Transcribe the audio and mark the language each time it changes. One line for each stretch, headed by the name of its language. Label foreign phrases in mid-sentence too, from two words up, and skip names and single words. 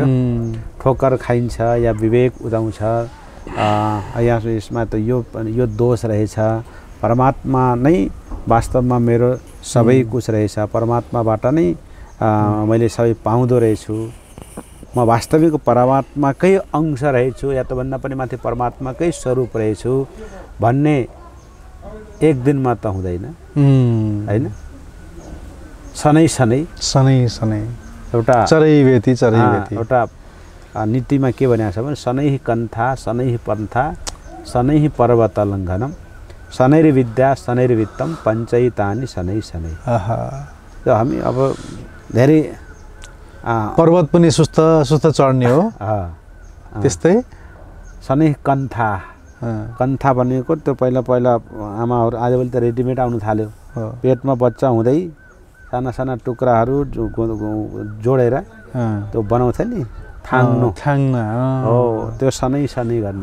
Nepali: ठोकर खाइन्छ या विवेक उदाउँछ, या यसमा त यो दोष रहेछ, परमात्मा नै वास्तवमा मेरो सबै कुछ रहेछ, परमात्माबाट नै मैले सबै पाउँदो रहेछु, म वास्तविक परमात्माकै अंश रहेछु या त भन्दा पनि माथि परमात्माकै स्वरूप रहेछु भन्ने एक दिनमा त हुँदैन हैन। सनै एउटा एउटा नीतिमा के भनेको छ भने
Sanskrit: शनैः कन्था शनैः पन्था शनैः पर्वत लङ्घनम शनैर्विद्या शनैर्वित्तम पञ्चैतानि शनै।
Nepali: त्यो हामी अब धेरै पर्वत पनि सुस्त चढ्ने हो, त्यस्तै शनैः कन्था भनेको त्यो पहिला आमाहरू आजभोलि त रेडिमेड आउनु थाल्यो। पेटमा बच्चा हुँदै साना साना टुक्राहरू जोडेर त्यो बनाउँछ नि थाङ्न हो, त्यो शनै गर्नु।